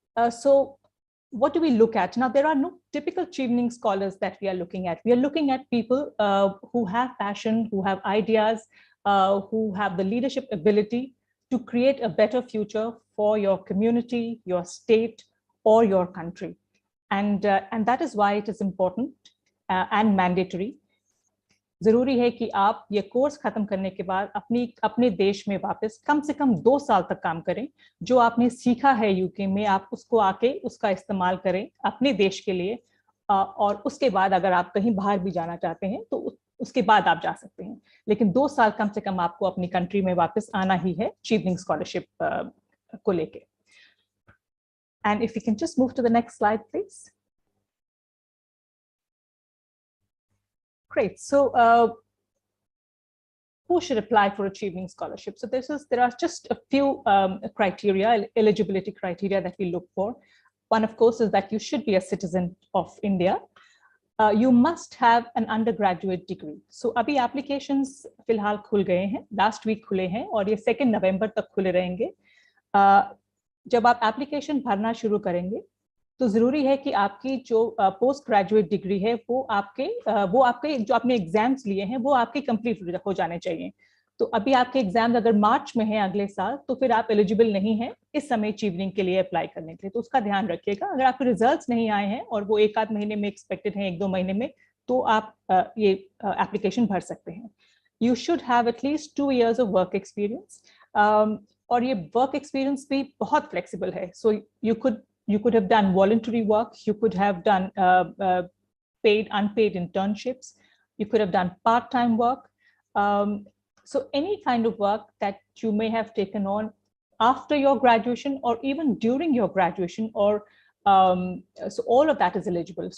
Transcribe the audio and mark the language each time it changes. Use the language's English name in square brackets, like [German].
[English] So what do we look at? Now, there are no typical Chevening scholars that we are looking at. We are looking at people who have passion, who have ideas, who have the leadership ability to create a better future for your community, your state, or your country. And that is why it is important and mandatory. [Hindi] जरूरी है कि आप ये course खत्म करने के बाद अपने देश में वापस कम से कम 2 साल तक काम करें. जो आपने सीखा है यूके में, आप उसको आके उसका इस्तेमाल करें अपने देश के लिए, और उसके बाद अगर आप कहीं बाहर भी जाना चाहते हैं तो उसके बाद आप जा सकते हैं. लेकिन 2 साल कम से कम आपको अपनी कंट्री में वापस आना ही है चीवनिंग स्कॉलरशिप को लेके. [English] And if you can just move to the next slide, please. Great. So who should apply for a Chevening scholarship? So there are just a few criteria, eligibility criteria that we look for. One, of course, is that you should be a citizen of India. You must have an undergraduate degree. [Hindi] So अभी applications फिलहाल खुल गए हैं, [English] last week [Hindi] खुले हैं, और ये 2 नवंबर तक खुले रहेंगे. जब आप एप्लीकेशन भरना शुरू करेंगे तो जरूरी है कि आपकी जो पोस्ट ग्रेजुएट डिग्री है वो आपके जो आपने एग्जाम्स लिए हैं वो आपके कंप्लीट हो जाने चाहिए. तो अभी आपके एग्जाम्स अगर मार्च में हैं अगले साल, तो फिर आप एलिजिबल नहीं हैं इस समय चीवनिंग के लिए अप्लाई करने के लिए. तो उसका ध्यान रखिएगा. अगर आपके रिजल्ट्स नहीं आए हैं और वो 1-8 महीने में एक्सपेक्टेड हैं, 1-2 महीने में, तो आप ये एप्लीकेशन भर सकते हैं. [English] You should have at least 2 years of work experience. [Hindi] और ये वर्क एक्सपीरियंस भी बहुत फ्लेक्सिबल है. [English] So you could have done voluntary work, you could have done paid, unpaid internships, you could have done part-time work. So any kind of work that you may have taken on after your graduation or even during your graduation, or so all of that is eligible.